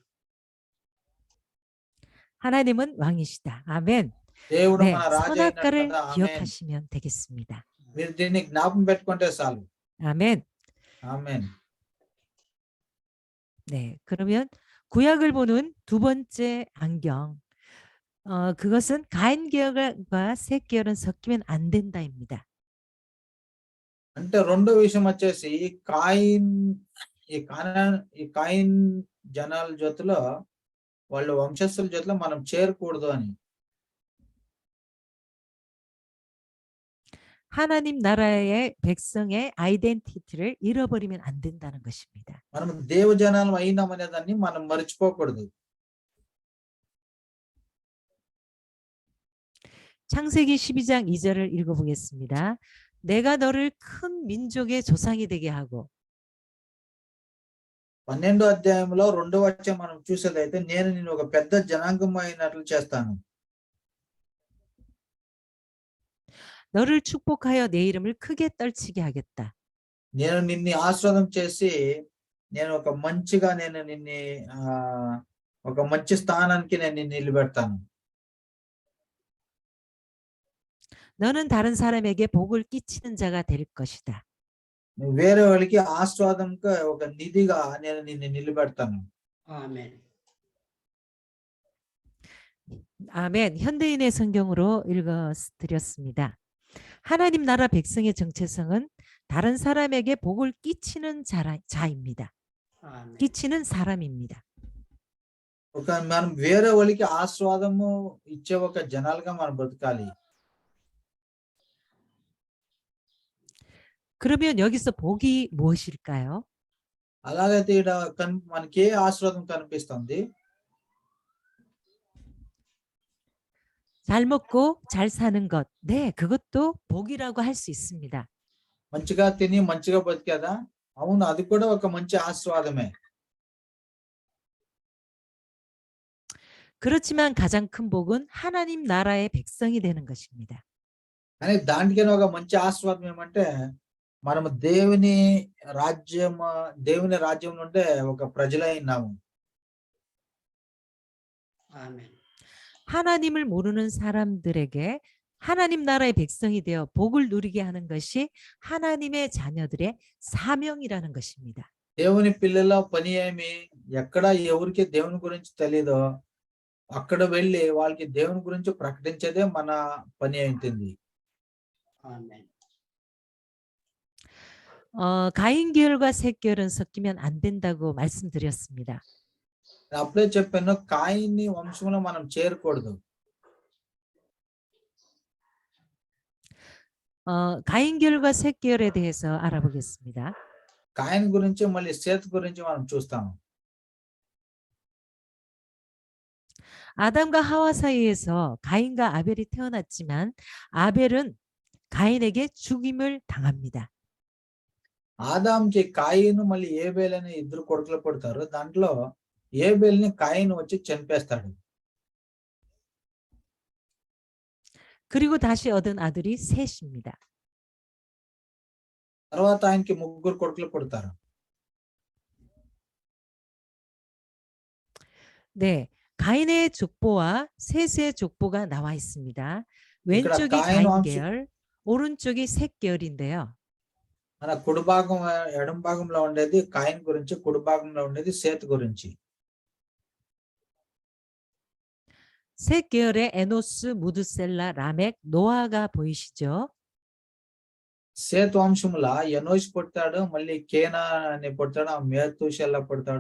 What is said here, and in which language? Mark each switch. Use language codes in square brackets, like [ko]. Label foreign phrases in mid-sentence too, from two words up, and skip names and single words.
[ko] 하나님은 왕이시다. 아멘. [te] దేవుడు [ko] 네, [te] మన రాజు అయినాడు [ko] 선악과를 [te] కదా. ఆమేన్. [ko] 기억하시면 되겠습니다. [te] మీరు దీన్ని జ్ఞాపకం పెట్టుకుంటే చాలు. [ko] 아멘. [te] ఆమేన్. [ko] 네, 그러면 구약을 보는 두 번째 안경. 그것은 가인 계열과 셋 계열은 섞이면 안 된다입니다. [te] అంటే రెండో విషయం వచ్చేసి ఈ కాయిన్ జనాల జొత్తులో వాళ్ళ వంశస్థుల జొత్తులో మనం చేరకూడదు అని. [ko] 하나님 나라의 백성의 아이덴티티를 잃어버리면 안 된다는 것입니다. [te] మనం దేవ జనాలం అయినామనే దాన్ని మనం మర్చిపోకూడదు. [ko] 창세기 12장 2절을 읽어보겠습니다. 내가 너를 큰 민족의 조상이 되게 하고 [te] 12వ అధ్యాయంలో 2వ వచనం మనం చూసేదైతే నేను నిన్ను ఒక పెద్ద జనాంగం అయినట్లు చేస్తాను. [ko] 너를 축복하여 내 이름을 크게 떨치게 하겠다. [te] నేను నిన్ను ఆశీర్వాదం చేసి నేను ఒక మంచిగా నిన్ను ఒక మంచి స్థానానికి నేను నిన్ను నిలబెడతాను. [ko] 너는 다른 사람에게 복을 끼치는 자가 될 것이다. [te] నువ్వు వేరే వాళ్ళకి ఆశీర్వాదంగా ఒక నిధిగా నేను నిన్ను నిలబెడతాను. [ko] 아멘. 아멘. 현대인의 성경으로 읽어드렸습니다. 하나님 나라 백성의 정체성은 다른 사람에게 복을 끼치는 자입니다. 아멘. 끼치는 사람입니다. [te] ఒక మనం వేరే వాళ్ళకి ఆశీర్వాదము ఇచ్చే ఒక జనాలుగా మనం బ్రతకాలి. [ko] 그러면 여기서 복이 무엇일까요? [te] అలాగైతే మనకి ఏ ఆశీర్వాదం కనిపిస్తుంది? [ko] 잘 먹고 잘 사는 것. 네, 그것도 복이라고 할 수 있습니다. [te] మంచిగా తిని మంచిగా బతికేదా? అవును, అది కూడా ఒక మంచి ఆశీర్వాదమే. [ko] 그렇지만 가장 큰 복은 하나님 나라의 백성이 되는 것입니다. [te] కానీ దానికైనా ఒక మంచి ఆశీర్వాదం ఏమంటే మనము దేవుని రాజ్యం నుండే ఒక ప్రజలై ఉన్నాము. [ko] 아멘. 하나님을 모르는 사람들에게 하나님 나라의 백성이 되어 복을 누리게 하는 것이 하나님의 자녀들의 사명이라는 것입니다. [te] దేవుని పిల్లల పని ఏమి? ఎక్కడ ఎవరికి దేవుని గురించి తెలీదో అక్కడ వెళ్ళి వాళ్ళకి దేవుని గురించి ప్రకటించేదే మన పని అయింది. [ko] 아멘. 가인 계열과 셋 계열은 섞이면 안 된다고 말씀드렸습니다. [te] అప్పుడే చెప్పాను, కాయిన్ని వంశంలో మనం చేరకూడదు. [ko] 가인 계열과 셋 계열에 대해서 알아보겠습니다. [te] కాయిన్ గురించి మళ్ళీ సేత్ గురించి మనం చూస్తాము. [ko] 아담과 하와 사이에서 가인과 아벨이 태어났지만 아벨은 가인에게 죽임을 당합니다. [te] ఆదాంకి కాయిను మళ్ళీ ఏబేల్ అని ఇద్దరు కొడుకులు పుడతారు. దాంట్లో ఏబేల్ని కాయిన్ వచ్చి చంపేస్తాడు. [ko] 그리고 다시 얻은 아들이 셋입니다. [te] తర్వాత ఆయనకి ముగ్గురు కొడుకులు పుడతారు. [ko] 네, 가인의 족보와 셋의 족보가 나와 있습니다. 왼쪽이 가인 가인 왕수- 계열, 오른쪽이 셋 계열인데요. [te] మన కుడి భాగం ఎడమ భాగంలో ఉండేది కాయిన్ గురించి, కుడి భాగంలో ఉండేది సేత్ గురించి. [ko] 셋 계열의 에노스, 무드셀라, 라멕, 노아가 보이시죠? [te] సేత్ వంశముల ఎనోష్ పుడతాడు, మళ్ళీ కేనా అని పుడతాడు, ఆ మేతుషెల్లా పుడతాడు.